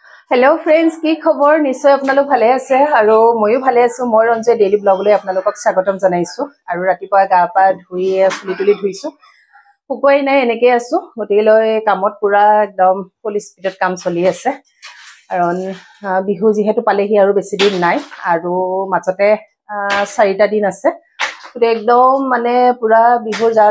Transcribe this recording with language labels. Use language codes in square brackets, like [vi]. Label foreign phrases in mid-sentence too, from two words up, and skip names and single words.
[en] hello friends [as] কি খবৰ নিশ্চয় আপোনালোক ভালে আছে আৰু ময়ো ভালে আছো মই रঞ্জে [en] daily blogলৈ [as] आपनालोকক স্বাগতম জনাইছো আৰু ৰাতিপুৱা গা পা ধুই চুলি ধুইছো শুকুৱাই নাই এনেকৈ আছো গতিলৈ কামত পুৰা একদম [en] full speedত [as] কাম চলি আছে কাৰণ বিহু যেহেতু পালেহি আৰু বেছি দিন নাই আৰু মাজতে 4টা দিন আছে পুৰা একদম মানে পুৰা বিহুৰ যা